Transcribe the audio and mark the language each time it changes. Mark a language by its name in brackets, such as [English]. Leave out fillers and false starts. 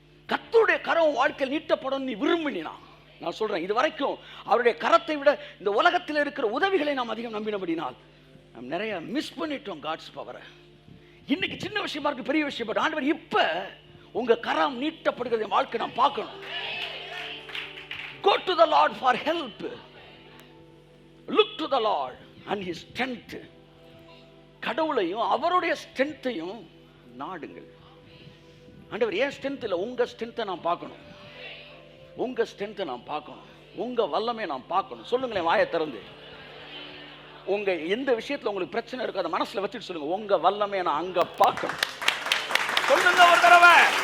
[Tamil] கர்த்தருடைய கரம் வாழ்க்கையில் நீட்டப்படும் நீ விரும்பினா, நான் சொல்றேன், இது வரைக்கும் அவருடைய கரத்தை விட இந்த உலகத்தில் இருக்கிற உதவிகளை நாம் அதிகம் நம்பினபடினால் நாம் நிறைய மிஸ் பண்ணிட்டோம் காட்ஸ் பவரை. இன்னைக்கு சின்ன விஷயமா இருக்கு, பெரிய விஷயம். ஆண்டவர் இப்ப உங்க கரம் நீட்டப்படுகிற வாழ்க்கை நாம் பார்க்கணும். [English] Go to the Lord for help. Look to the Lord and his strength. [Tamil] கடவுளையும் அவருடைய ஸ்ட்ரென்த்தையும் நாடுங்கள். ஆண்டவர் ஏன் ஸ்ட்ரென்த் இல்லை, உங்க ஸ்ட்ரென்த்தை நான் பார்க்கணும், உங்க ஸ்ட்ரென்த்தை நான் பார்க்கணும், உங்க வல்லமையை நான் பார்க்கணும். சொல்லுங்களேன் வாயை திறந்து. உங்க எந்த விஷயத்துல உங்களுக்கு பிரச்சனை இருக்கோ அதை மனசுல வச்சுட்டு சொல்லுங்க, உங்க வல்லமையை நான் அங்க பார்க்கணும். சொல்லுங்க ஒரு தடவை.